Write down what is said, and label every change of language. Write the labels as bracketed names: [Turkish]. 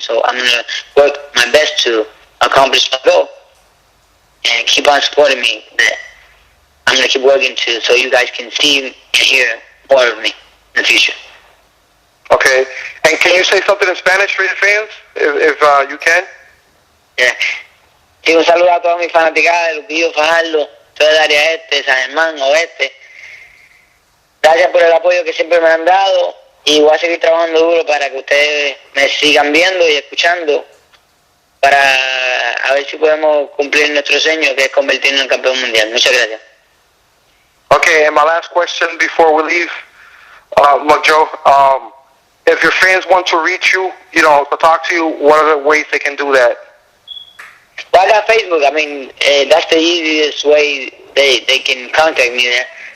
[English] So I'm going to work my best to accomplish my goal, and keep on supporting me. That I'm going to keep working so you guys can see and hear more of me in the future. Okay. And can you say something in Spanish for your fans, if you can? Yeah. [Spanish] Sí, un saludo a toda mi fanaticada de Lupillo, Fajardo, todo el área este, San Germán, oeste. Gracias por el apoyo que siempre me han dado, y voy a seguir trabajando duro para que ustedes me sigan viendo y escuchando, para a ver si podemos cumplir nuestro sueño, que es convertirnos en campeón mundial. Muchas gracias. [English] Okay, and my last question before we leave, McJoe, if your fans want to reach you, to talk to you, what are the ways they can do that? Well, I got Facebook. I mean, that's the easiest way they can contact me there.